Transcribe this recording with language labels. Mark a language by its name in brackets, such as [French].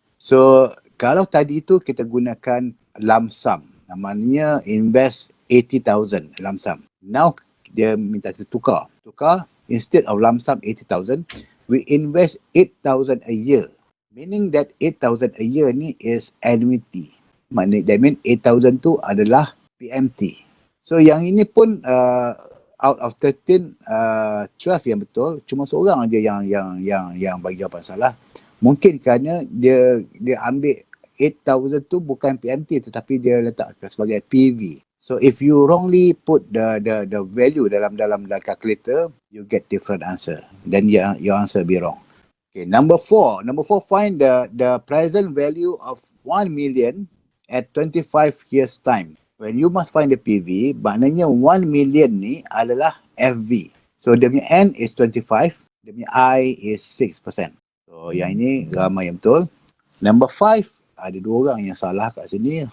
[Malay] So kalau tadi itu kita gunakan lump sum, namanya invest 80,000 lump sum. Now dia minta kita tukar, [English] instead of lump sum 80,000, we invest 8,000 a year, meaning that 8,000 a year ni is annuity. That means 8,000 [Malay] tu adalah [English] PMT. [Malay] So yang ini pun [English] out of 13, [Malay] 12 yang betul, cuma seorang aja yang bagi jawapan salah. Mungkin kerana dia ambil 8,000 tu bukan PMT tetapi dia letak sebagai PV. [English] So if you wrongly put the value dalam the calculator, you get different answer. Then your answer be wrong. Okay, number 4, find the present value of 1 million at 25 years time. When you must find the PV, [Malay] maknanya [English] 1 million [Malay] ni adalah [English] FV. [Malay] So dia punya N [English] is 25, [Malay] dia punya I [English] is 6%. [Malay] So yang ini ramai yang betul. Number 5, ada 2 orang yang salah kat sini.